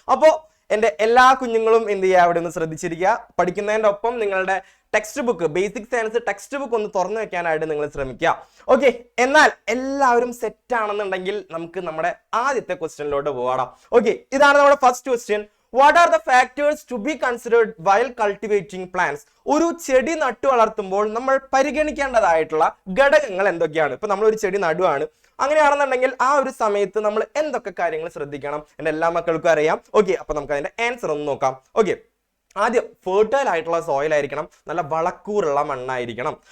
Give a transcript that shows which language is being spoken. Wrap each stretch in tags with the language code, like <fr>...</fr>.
<ml>അപ്പോൾ എൻ്റെ എല്ലാ കുഞ്ഞുങ്ങളും എന്ത് ചെയ്യുക, അവിടെ ഒന്ന് ശ്രദ്ധിച്ചിരിക്കുക. പഠിക്കുന്നതിൻ്റെ ഒപ്പം നിങ്ങളുടെ text book, basic science text book ഒന്ന് തുറന്നു വെക്കാനായിട്ട് നിങ്ങൾ ശ്രമിക്കുക. ഓക്കെ, എന്നാൽ എല്ലാവരും സെറ്റ് ആണെന്നുണ്ടെങ്കിൽ നമുക്ക് നമ്മുടെ ആദ്യത്തെ ക്വസ്റ്റ്യനിലോട്ട് പോകാം. ഓക്കെ, ഇതാണ് നമ്മുടെ first question.</ml> <en>What are the factors to be considered while cultivating plants?</en> <ml>ഒരു ചെടി നട്ടു വളർത്തുമ്പോൾ നമ്മൾ പരിഗണിക്കേണ്ടതായിട്ടുള്ള ഘടകങ്ങൾ എന്തൊക്കെയാണ്? ഇപ്പൊ നമ്മൾ ഒരു ചെടി നടുവാണ്, അങ്ങനെയാണെന്നുണ്ടെങ്കിൽ ആ ഒരു സമയത്ത് നമ്മൾ എന്തൊക്കെ കാര്യങ്ങൾ ശ്രദ്ധിക്കണം? എൻ്റെ എല്ലാ മക്കൾക്കും അറിയാം. ഓക്കെ, അപ്പൊ നമുക്ക് അതിന്റെ ആൻസർ ഒന്ന് നോക്കാം. ഓക്കെ, ആദ്യം ഫെർട്ടൈൽ ആയിട്ടുള്ള സോയിൽ ആയിരിക്കണം, നല്ല വളക്കൂറുള്ള മണ്ണായിരിക്കണം.</ml>